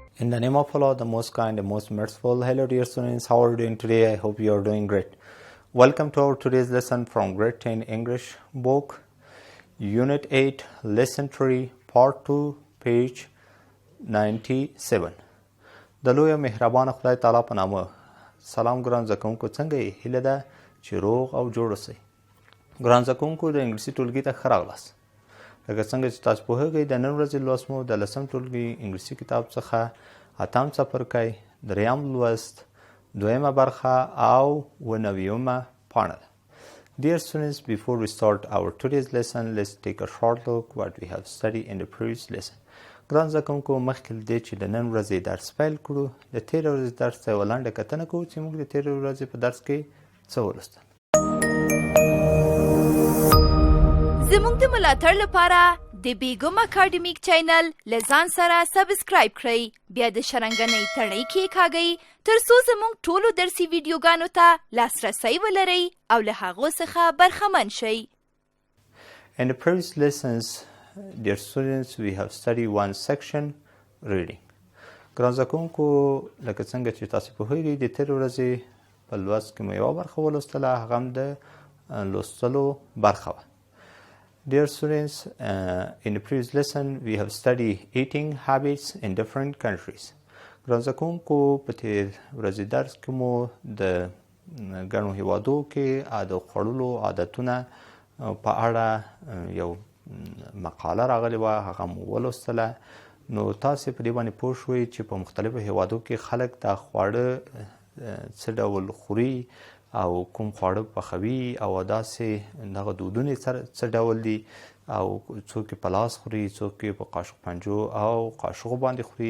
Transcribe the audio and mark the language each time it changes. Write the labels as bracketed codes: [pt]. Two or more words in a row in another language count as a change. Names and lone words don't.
[en] In the name of Allah, the most kind, the most merciful. Hello dear students, how are you doing today? I hope you are doing great. Welcome to our today's lesson from grade 10 English book, Unit 8, Lesson 3, Part 2, page 97. [ps] د لوی مهربان خدای تعالی په نامه. سلام ګران زده کوونکو، څنګه یې؟ هیله ده چې روغ او جوړ اوسئ. ګران زده کوونکو، د انګلیسي ټولګي ته ښه راغلاست. لکه څنګه چې تاسو پوهیږئ، د نن ورځې لوست مو د 10م ټولګي انګلیسي کتاب څخه 8م څپرکی، 3م لوست، 2مه برخه او 9مه پاڼه ده. [en] Dear students, before we start our today's lesson, let's take a short look what we have studied in the previous lesson. [ps] ګران زده کوونکو، مخکې له دې چې د نن ورځې درس پیل کړو، د تېرې ورځې درس ته یوه لنډه کتنه کوو چې موږ د تېرې ورځې په درس کې څه ولوستل. زموږ د ملاتړ لپاره د بیګم اکاډمیک چینل له ځان سره سبسکرایب کړئ، بیا د شرنګنۍ تڼۍ کېکاږئ تر څو زموږ ټولو درسي ویډیوګانو ته لاسرسی ولرئ او له هغو څخه برخمن شئ. [en] In the previous lessons, dear students, we have studied one section, reading. [ps] ګران زده کوونکو، لکه څنګه چې تاسو پوهیږئ، د تېرې ورځې په لوست کې مو یوه برخه ولوستله، هغه هم د لوستلو برخه وه. [en] Dear students, in the previous lesson, we have studied eating habits in different countries. [ps] ګران زده کوونکو، په تېر ورځې درس کې مو د ګڼو هیوادو کې د خوړلو عادتونه په اړه یو مقاله راغلې وه، هغه مو ولوستله. نو تاسې په دې باندې پوه شوئ چې په مختلفو هیوادو کې خلک دا خواړه څه ډول خوري او کوم خواړه پخوي او داسې دغه دودونه څه ډول دي، او څوک یې په لاس خوري، څوک یې په قاشق پنجو او قاشقو باندې خوري.